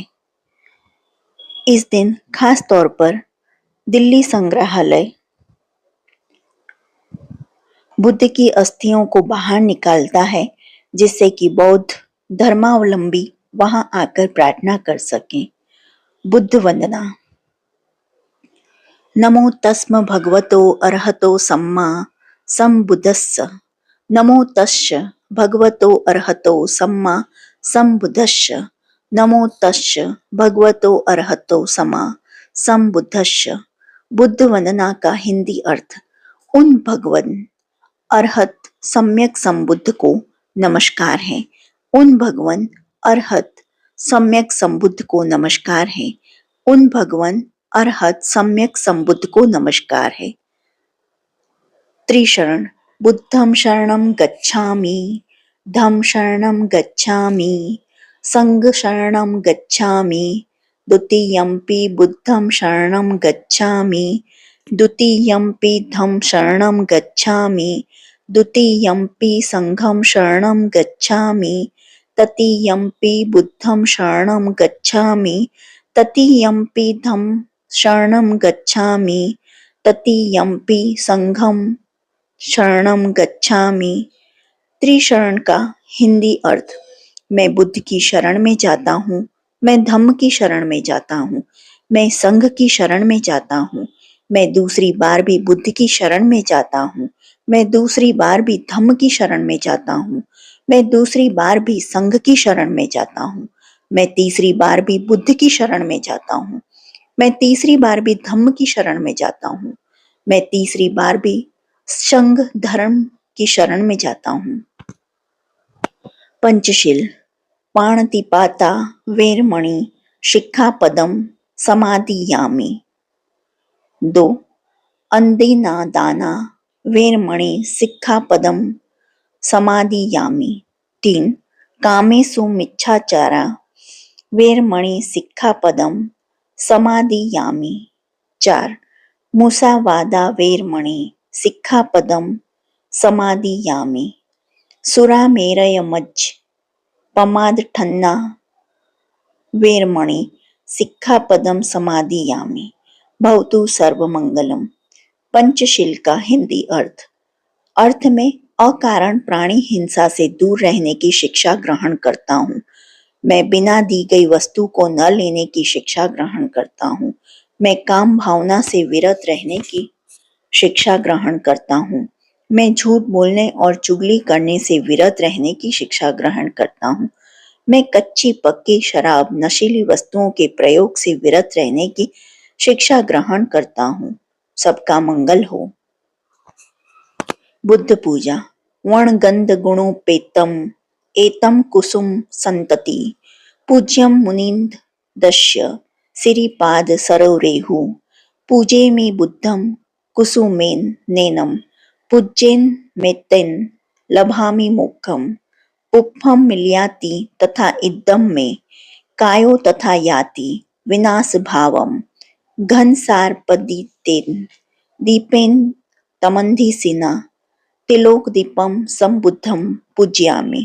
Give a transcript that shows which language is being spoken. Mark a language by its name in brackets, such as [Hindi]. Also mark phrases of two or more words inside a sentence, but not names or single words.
[Hindi] इस दिन खास तौर पर दिल्ली संग्रहालय बुद्ध की अस्थियों को बाहर निकालता है, जिससे कि बौद्ध धर्मावलंबी वहां आकर प्रार्थना कर सकें। बुद्ध वंदना। [Pali] नमो तस्म भगवतो अरहतो सम्मा सम्बुद्धस्स। नमो तस्स भगवतो अरहतो सम्मा सम्बुद्धस्स। नमो तस्स भगवतो अरहतो सम्मा सम्बुद्धस्स। [Hindi] बुद्ध वंदना का हिंदी अर्थ। उन भगवान अरहत सम्यक संबुद्ध को नमस्कार है। उन भगवान अरहत सम्यक संबुद्ध को नमस्कार है। उन भगवान अरहत सम्यक संबुद्ध को नमस्कार है। त्रिशरण। [Pali] बुद्धं शरणं गच्छामि, धम्मं शरणं गच्छामि, संघं शरणं गच्छामि, द्वितीयम्पि बुद्धं शरणं गच्छामि, द्वितीयम्पि धम्मं शरणं गच्छामि, द्वितीयम्पि संघं शरणं गच्छामि, तृतीयम्पि बुद्धं शरणं गच्छामि, तृतीयम्पि धम्मं शरणं गच्छामि, तृतीयम्पि संघं शरणं गच्छामि। [Hindi] त्रिशरण का हिंदी अर्थ। मैं बुद्ध की शरण में जाता हूँ, मैं धम्म की शरण में जाता हूँ, मैं संघ की शरण में जाता हूँ, मैं दूसरी बार भी बुद्ध की शरण में जाता हूँ, मैं दूसरी बार भी धम्म की शरण में जाता हूँ, मैं दूसरी बार भी संघ की शरण में जाता हूँ, मैं तीसरी बार भी बुद्ध की शरण में जाता हूँ, मैं तीसरी बार भी धम्म की शरण में जाता हूँ, मैं तीसरी बार भी संघ धर्म की शरण में जाता हूँ। [Pali] पंचशील पाणतिपाता वेरमणि शिक्षापदम समादियामि। 2. अंदेना दाना वेरमणि शिक्षापदम समादियामि। 3. कामेषु मिच्छाचारा वेरमणि शिक्षापदम समादियामि। 4. मुसावादा वेरमणि शिक्षापदम समादियामि। सुरामेरय मज्ज पमादठन्ना वेरमणि शिक्षापदम समादियामि। भवतु सर्वमंगलम। [Hindi] पंचशील का हिंदी अर्थ में अकारण प्राणी हिंसा से दूर रहने की शिक्षा ग्रहण करता हूँ। मैं बिना दी गई वस्तु को न लेने की शिक्षा ग्रहण करता हूँ। मैं काम भावना से विरत रहने की शिक्षा ग्रहण करता हूँ। मैं झूठ बोलने और चुगली करने से विरत रहने की शिक्षा ग्रहण करता हूँ। मैं कच्ची पक्की शराब नशीली वस्तुओं के प्रयोग से विरत रहने की शिक्षा ग्रहण करता हूँ। सबका मंगल हो। बुद्ध पूजा। [Pali] वणगंध गुणोपेतम एतम कुसुम संतति पूज्यम मुनिंद दश्य सिरिपाद सरोरेहु पूजेमि बुद्धम कुसुमेन नैनम पूज्येन मेत्तेन लभामि मोक्षम पुप्पम मिलयाति तथा इदम में कायो तथा याति विनाश भावम घन सारपदितेन दीपेन तमंधिसिना तिलोक दीपम संबुद्धम पूज्यामि।